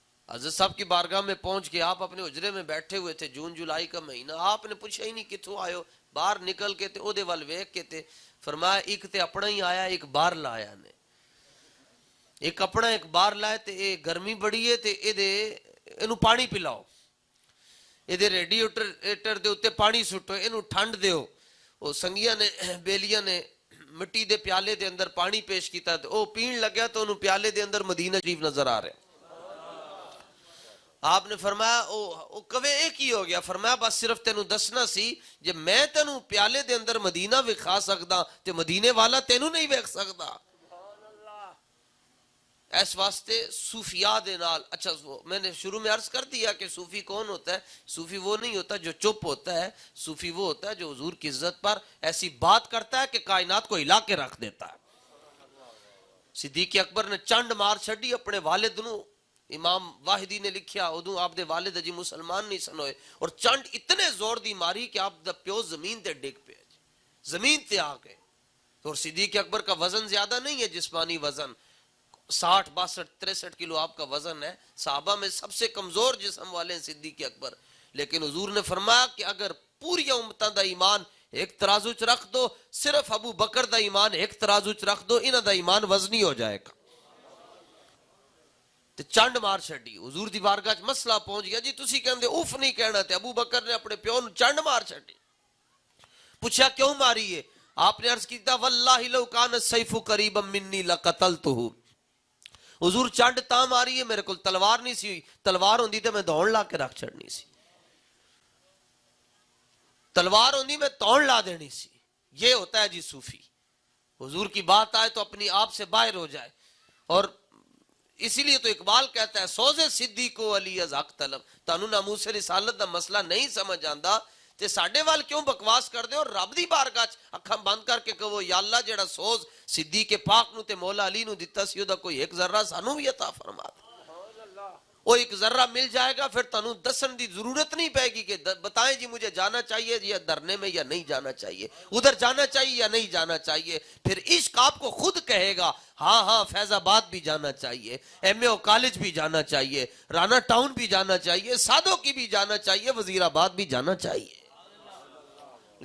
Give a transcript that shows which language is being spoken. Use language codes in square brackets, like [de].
[ur] حضرت صاحب کی بارگاہ میں پہنچ کے آپ اپنے حجرے میں بیٹھے ہوئے تھے، جون جولائی کا مہینہ. [pa] آپ نے پوچھا ہی نہیں کتوں آئے ہو. باہر نکل کے تے او دے وال ویکھ کے تے فرمایا ایک تے اپنا ہی آیا ایک باہر لایا نے. ایک اپنا ایک باہر لائے تے اے گرمی بڑی ہے تے اے دے اینو پانی پلاؤ، اے دے ریڈیٹر دے اوتے پانی سٹو، اینو ٹھنڈ دیو. او سنگیاں نے بیلیاں نے مٹی دے پیالے دے اندر پانی پیش کیتا تے او پین لگیا تو انہوں پیالے دے اندر مدینہ شریف نظر آ رہے. آپ نے فرمایا او کوے ایک ہی ہو گیا. فرمایا بس صرف تینوں دسنا سی جے میں تینوں پیالے دے اندر مدینہ وکھا سکدا تے مدینے والا تینوں نہیں ویکھ سکدا. اس واسطے صوفیاء دے نال [ur] اچھا میں نے شروع میں عرض کر دیا کہ صوفی کون ہوتا ہے. صوفی وہ نہیں ہوتا جو چپ ہوتا ہے، صوفی وہ ہوتا ہے جو حضور کی عزت پر ایسی بات کرتا ہے کہ کائنات کو ہلا کے رکھ دیتا ہے. [pa] صدیق اکبر نے چنڈ مار چھڑی اپنے والد نو. امام واحدی نے لکھیا ادو آپ دے والد جی مسلمان نہیں سن ہوئے اور چنڈ اتنے زور دی ماری کہ آپ دا پیو زمین تے ڈگ پہ زمین تے آ گئے. [ur] اور صدیق اکبر کا وزن زیادہ نہیں ہے جسمانی وزن، 60 62 63 کلو آپ کا وزن ہے. صحابہ میں سب سے کمزور جسم والے ہیں صدیق اکبر. [pa] لیکن حضور نے فرمایا کہ اگر پوری امتاں دا ایمان ایک ترازو چ رکھ دو، صرف ابو بکر دا ایمان ایک ترازو چ رکھ دو، انہاں دا ایمان وزنی ہو جائے گا. تے چنڈ مار چھڑی. حضور دی بارگاہ وچ مسئلہ پہنچ گیا جی تسی کہندے اوف نہیں کہنا تے ابو بکر نے اپنے پیو نو چنڈ مار چھڑی. پوچھا کیوں ماری ہے؟ آپ نے عرض کیتا [ar] واللہ لو کان السیف قریبا منی لقتلته. [pa] حضور چنڈ تاں ماری ہے میرے کول تلوار نہیں سی ہوئی، تلوار ہوندی تے میں دوڑ لا کے رکھ چھڑنی سی، تلوار ہوندی میں توڑ لا دینی سی. [ur] یہ ہوتا ہے جی صوفی. حضور کی بات آئے تو اپنی آپ سے باہر ہو جائے. اور اسی لیے تو اقبال کہتا ہے [fa] سوزے صدیق کو علی از حق طلب. [pa] تانوں ناموس رسالت دا مسئلہ نہیں سمجھ آندا تے ساڈے وال کیوں بکواس کر دے اور رب دی بارگاہ چ اکھاں بند کر کے کہو یا اللہ جڑا سوز صدیق پاک نو تے مولا علی نو دتا سی او دا کوئی ایک ذرہ سانو بھی عطا فرما دے. [ur] وہ ایک ذرہ مل جائے گا [pa] پھر تانوں دسن دی ضرورت نہیں پائے گی [ur] کہ بتائیں جی مجھے جانا چاہیے یا دھرنے میں یا نہیں جانا چاہیے, ادھر جانا چاہیے یا نہیں جانا چاہیے. پھر عشق آپ کو خود کہے گا ہاں ہاں فیض آباد بھی جانا چاہیے, ایم اے او کالج بھی جانا چاہیے, رانا ٹاؤن بھی جانا چاہیے, سادوں کی بھی جانا چاہیے, وزیر آباد بھی جانا چاہیے.